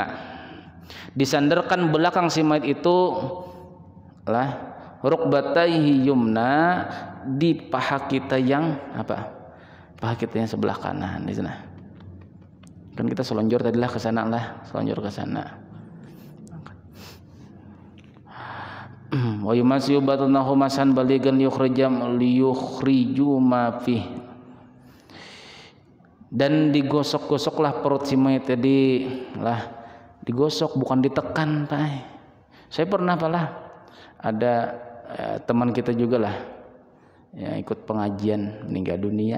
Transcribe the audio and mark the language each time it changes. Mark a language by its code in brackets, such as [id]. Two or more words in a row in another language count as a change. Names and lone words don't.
[id] Disandarkan belakang si mayat itu lah [ar] ركبتيه اليمنى, [id] di paha kita yang apa? Paha kita yang sebelah kanan di sana. Kan kita selonjor tadilah ke sana lah, selonjor ke sana. [ar] ويمسح بطنه مسحا بليغا ليخرج ما فيه. [id] Dan digosok-gosoklah perut si mayat tadi lah, digosok bukan ditekan, Pak. Saya pernah lah ada teman kita juga lah yang ikut pengajian meninggal dunia.